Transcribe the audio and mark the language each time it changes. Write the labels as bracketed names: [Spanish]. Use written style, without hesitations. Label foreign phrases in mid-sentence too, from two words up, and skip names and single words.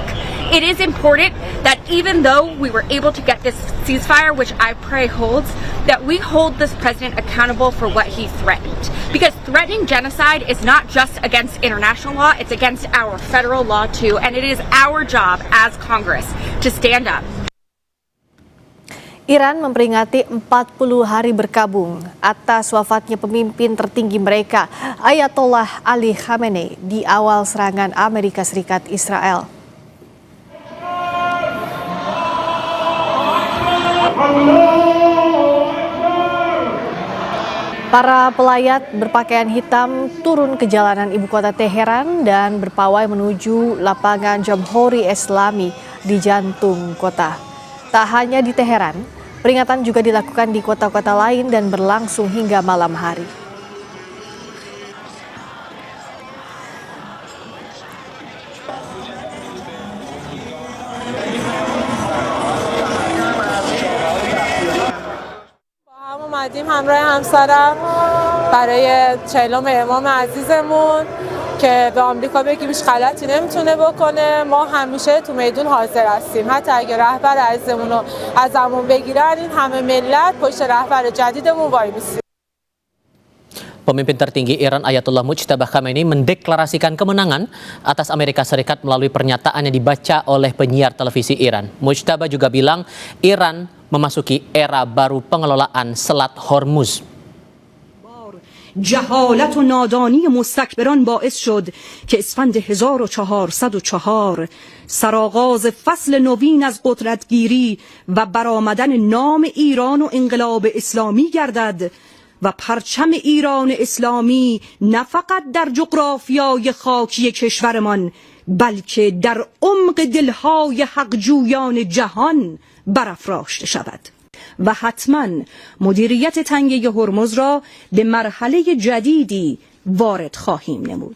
[English] It is important that even though we were able to get this ceasefire, which I pray holds, that we hold this president accountable for what he threatened. Because threatening genocide is not just against international law, it's against our federal law too, and it is our job as Congress to stand up. [Indonesian] Iran memperingati 40 hari berkabung atas wafatnya pemimpin tertinggi mereka, Ayatollah Ali Khamenei, di awal serangan Amerika Serikat Israel. Para pelayat berpakaian hitam turun ke jalanan ibu kota Teheran dan berpawai menuju lapangan Jamhuri Islami di jantung kota. Tak hanya di Teheran, peringatan juga dilakukan di kota-kota lain dan berlangsung hingga malam hari. [Persian] اومدیم همراه همسرم برای 40م امام عزیزمون که به آمریکا بگیم هیچ غلطی نمیتونه بکنه. ما همیشه تو میدون حاضر هستیم، حتی اگه رهبر عزیزمون رو ازمون بگیرن این همه ملت پشت رهبر جدیدمون وای میسیم. [Indonesian] Pemimpin tertinggi Iran Ayatollah Mujtaba Khamenei mendeklarasikan kemenangan atas Amerika Serikat melalui pernyataan yang dibaca oleh penyiar televisi Iran. Mujtaba juga bilang Iran memasuki era baru pengelolaan Selat Hormuz. [Persian] جهالت و نادانی مستکبران باعث شد که اسفند 1404 سرآغاز فصل نوین از قدرتگیری و برآمدن نام ایران و انقلاب اسلامی گردد و پرچم ایران اسلامی نه فقط در جغرافیای خاکی کشورمان بلکه در عمق دلهای حقجویان جهان برافراشته شود و حتما مدیریت تنگه هرمز را به مرحله جدیدی وارد خواهیم نمود.